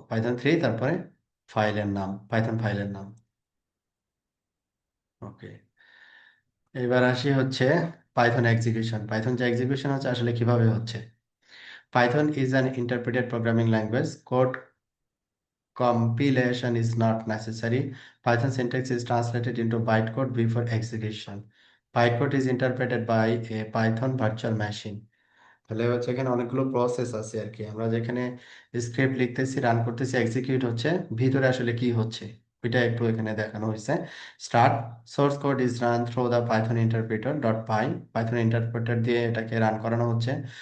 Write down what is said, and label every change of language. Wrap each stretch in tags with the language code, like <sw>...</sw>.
<bn>Python 3, তারপরে ফাইলের নাম, পাইথন ফাইলের নাম। ওকে, এবার আসি হচ্ছে পাইথন এক্সিকিউশন। পাইথন যে এক্সিকিউশন হচ্ছে আসলে কিভাবে হচ্ছে।</bn> <en>Python is an interpreted programming language. Code compilation is not necessary. Python syntax is translated into bytecode before execution. Bytecode is interpreted by a Python virtual machine.</en> <bn>তাহলে হচ্ছে এখানে অনেকগুলো process আছে আর কি। আমরা যেখানে স্ক্রিপ্ট লিখতেছি, রান করতেছি, এক্সিকিউট হচ্ছে, ভিতরে আসলে কি হচ্ছে ওইটা একটু এখানে দেখানো হয়েছে।</bn> <en>start, source code is run through the</en> <bn>Python interpreter dot pi, Python interpreter দিয়ে এটাকে রান করানো হচ্ছে।</bn>